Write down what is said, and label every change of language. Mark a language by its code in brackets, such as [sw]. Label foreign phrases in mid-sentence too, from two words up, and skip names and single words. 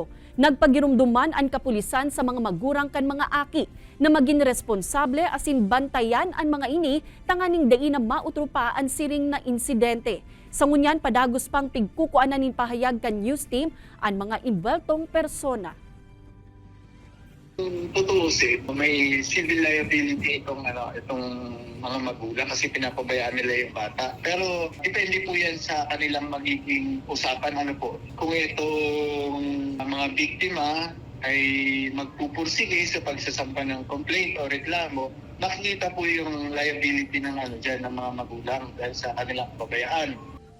[bik] Nagpagirumduman ang kapulisan sa mga magurang kan mga aki na maging responsable asin bantayan ang mga ini tanganing dai na mautrupa ang siring na insidente. Sa ngunyan padagos pang pigkukuanan nin pahayag kan news team ang mga imbweltong persona. [tl] Tutuusin, may civil liability itong mga magulang kasi pinapabayaan nila yung bata. Pero depende po yan sa kanilang magiging usapan. Kung itong mga biktima ay magpupursige sa pagsasampa ng complaint o reklamo, makikita po yung liability ng ng mga magulang dahil sa kanilang pabayaan.